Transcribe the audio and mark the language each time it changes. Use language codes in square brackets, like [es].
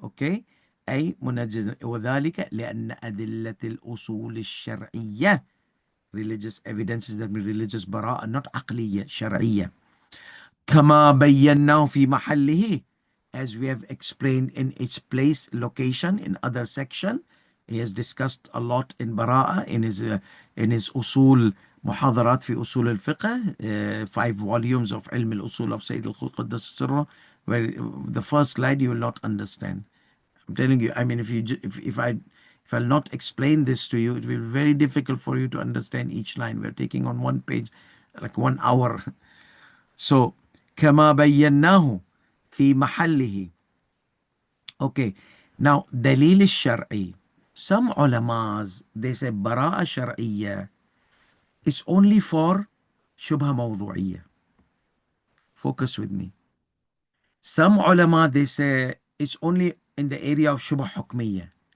[ar] Okay, أي منجز وذلك لأن أدلة الأصول الشرعية, [en] religious evidences that mean religious [ar] براءة, not عقلية, شرعية. كما بيناه في محله, [en] as we have explained in its place, location, in other section. He has discussed a lot in Bara'a in his usul محاضرات في أصول الفقه, 5 volumes of علم الأصول of Sayyid al-Qudus Sirra, where the first slide you will not understand. I'm telling you, I mean, if I'll not explain this to you, it will be very difficult for you to understand each line. We're taking on one page, like 1 hour. [ar] So, كما بيناه في محله. [en] Okay. [ar] Now, دليل الشرعي. [en] Some ulamas, they say براءة شرعية is only for شبهة موضوعية. Focus with me. Some ulama, they say it's only in the area of شبهة حكمية.